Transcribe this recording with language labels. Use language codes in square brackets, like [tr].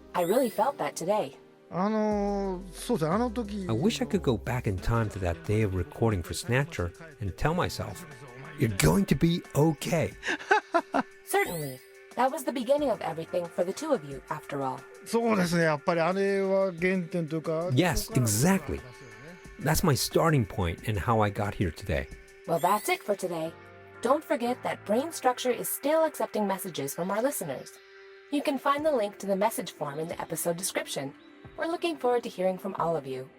[en] I really felt that today. [ja] そうですね時 [en] I wish I could go back in time to that day of recording for Snatcher and tell myself, You're going to be okay. Certainly. That was the beginning of everything for the two of you, after all. [ja] そうですね、やっぱりあれは原点というか。 [en] Yes, exactly. That's my starting point in how I got here today. Well, that's it for today. Don't forget that Brain Structure is still accepting messages from our listeners. You can find the link to the message form in the episode description. We're looking forward to hearing from all of you.